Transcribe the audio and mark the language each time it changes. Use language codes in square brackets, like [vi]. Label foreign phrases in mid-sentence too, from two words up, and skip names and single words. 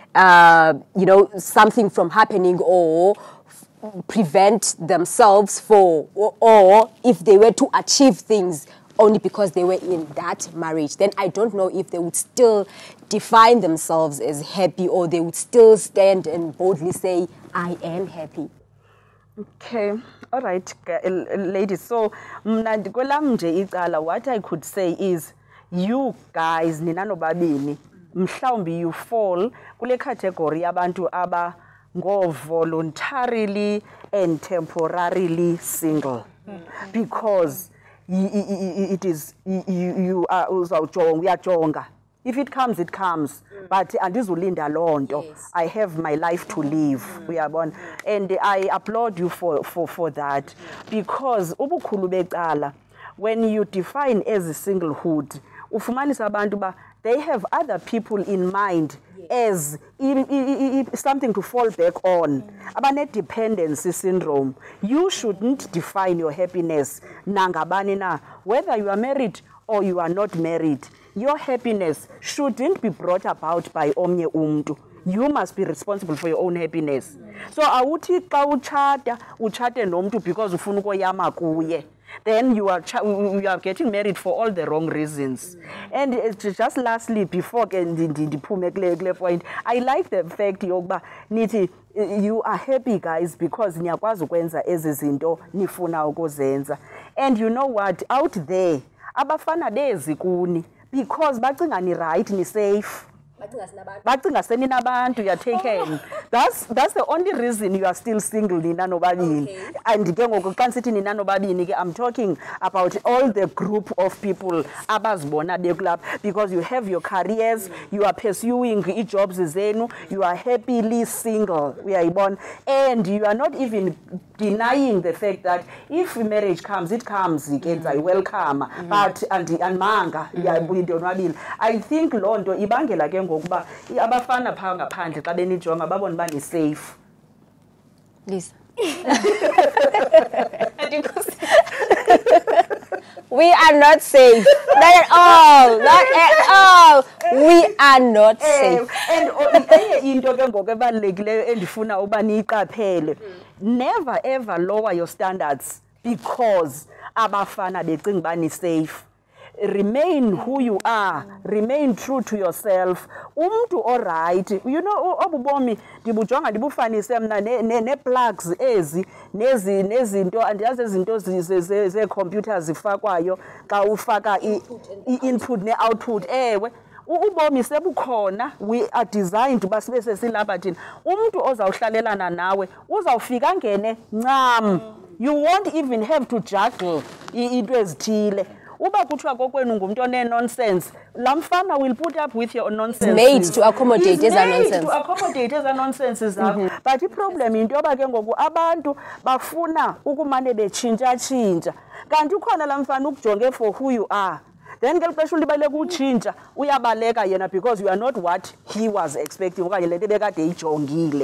[en] something from happening or prevent themselves or if they were to achieve things only because they were in that marriage, then I don't know if they would still define themselves as happy or they would still stand and boldly say, I am happy. Okay, all right, ladies. So, what I could say is, you guys, [xh] nina nobabini, mhlawumbi [en] you fall kule category [xh] yabantu aba ngo [en] voluntarily and temporarily single, because it is you are uyajonga. If it comes, it comes. But [xh] andizulinda lonto. [en] I have my life to live. We are born, and I applaud you for that, because [xh] ubukhulu becala, [en] when you define as a singlehood, [xh] ufumanisa abantu ba [en] they have other people in mind as something to fall back on. Abane dependency syndrome. You shouldn't define your happiness [xh] nangabani na, [en] whether you are married or you are not married. Your happiness shouldn't be brought about by [xh] omnye umntu. [en] You must be responsible for your own happiness. [xh] So awuthi xa uchate nomntu because ufuna ukoyama kuye, [en] then you are getting married for all the wrong reasons. And just lastly, before ndiphume point, I like the fact [xh] yokuba nithi [en] you are happy, guys, because [xh] niyakwazi ukwenza ezi zinto nifuna ukuzenza. [en] And you know what, out there [xh] abafana bezi kuni [en] because [xh] bacinga ni [en] right, ni safe. [xh] Bacinga seninabantu, [en] you are taken. That's the only reason you are still single, [xh] nina nobabini. And ke ngoku xa sithi nina nobabini ke, [en] I'm talking about all the group of people [xh] abazibona bekulapha, [en] because you have your careers, you are pursuing jobs zenu, you are happily single, uyayibona, and you are not even denying the fact that if marriage comes, it comes, I welcome, but [xh] andimanga yabuyidonwabile. I think loo nto ibangela ke ngokuba abafana phaa ngaphandle xa benijonga babona uba ni-safe. [en] Lisa. We are not safe. Not at all. Not at all. We are not safe. [xh] And enye into ke ngoku ebalulekileyo endifuna uba niyiqaphele, [en] never ever lower your standards because [xh] abafana becinga uba ni-safe. [en] Remain who you are. Remain true to yourself. [xh] Umntu alright. [en] You know, [xh] obubomi ndibujonga ndibufanise mna ne-plugs ezi nezinto andiyazi izinto ze-computer zifakwayo xa ufaka i-input ne-output. Ewe, ubomi sebukhona. [en] We are designed [xh] uba sibe sesilapha thina. Umntu ozawuhlalelana nawe uzawufika ngene ncam. [en] You won't even have to juggle [xh] into ezithile. Uba kuthiwa kokwenu ngumuntu one-nonsense, laa mfana [en] will put up with your nonsense. Made to accommodate eza nonsense. To accommodate eza nonsense zakho. [xh] But iproblem into yoba ke ngoku abantu bafuna ukumane betshintsha-tshintsha. Kanti ukhona laa mfana ukujonge [en] for who you are. [xh] Then ngeli xesha ulibaleka utshintsha, uyabaleka yena [en] because you are not what he was expecting [xh] okanye le nto bekade eyijongile.